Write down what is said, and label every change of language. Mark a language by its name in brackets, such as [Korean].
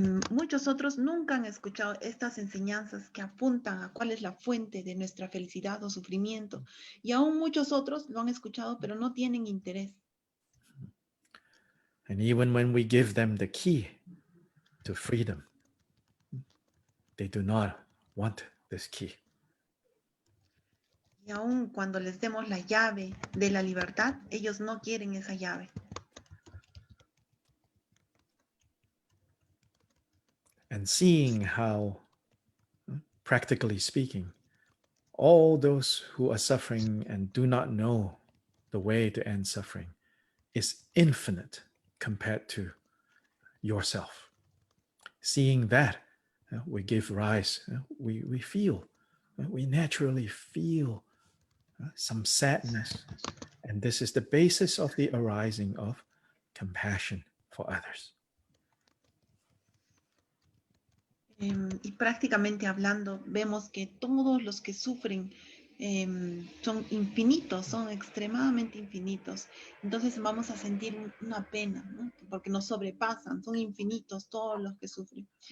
[Spanish] Muchos otros nunca han escuchado estas enseñanzas que apuntan a cuál es la fuente de nuestra felicidad o sufrimiento. Y aún muchos otros lo han escuchado, pero no tienen interés. [English] And even when we give them the key to freedom, they do not want this key. [Spanish] Y aún cuando les demos la llave de la libertad, ellos no quieren esa llave. [English] And seeing how, practically speaking, all those who are suffering and do not know the way to end suffering is infinite compared to yourself. Seeing that, we give rise, we feel, we naturally feel some sadness. And this is the basis of the arising of compassion for others. [Spanish] Y prácticamente hablando, vemos que todos los que sufren son infinitos, son extremadamente infinitos. Entonces vamos a sentir una pena, ¿no? Porque nos sobrepasan, son infinitos todos los que sufren.